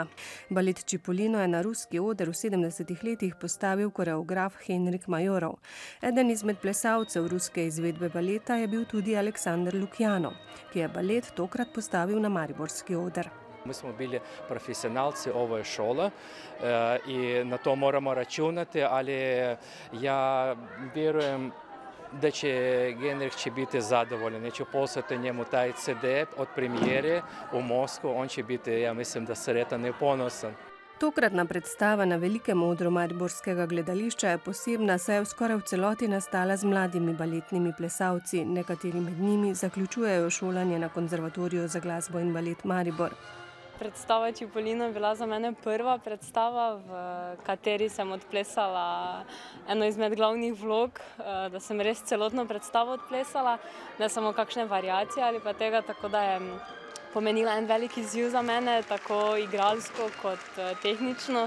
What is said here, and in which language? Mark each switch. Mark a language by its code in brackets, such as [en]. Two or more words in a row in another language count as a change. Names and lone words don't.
[sl] Balet Čipolino je na ruski oder v 70. letih postavil koreograf Henrik Majorov. Eden izmed plesalcev ruske izvedbe baleta je bil tudi Aleksandar Lukjanov, ki je balet tokrat postavil na mariborski oder. [hr] Mi smo bili profesionalci ove šole i na to moramo računati, ali ja vjerujem da će Henrik biti zadovoljan. Neću poslati njemu taj CD od premijere u Moskvu, on će biti, ja mislim, da sretan i ponosan. [sl] Tokratna predstava na velikem odru mariborskega gledališča je posebna, saj je skoraj v celoti nastala z mladimi baletnimi plesalci. Nekateri med njimi zaključujejo šolanje na Konzervatoriju za glasbo in balet Maribor. Predstava Čipolino je bila za mene prva predstava, v kateri sem odplesala eno izmed glavnih vlog, da sem res celotno predstavo odplesala, ne samo kakšne variacije ali pa tega, tako da je pomenila en velik izziv za mene, tako igralsko kot tehnično.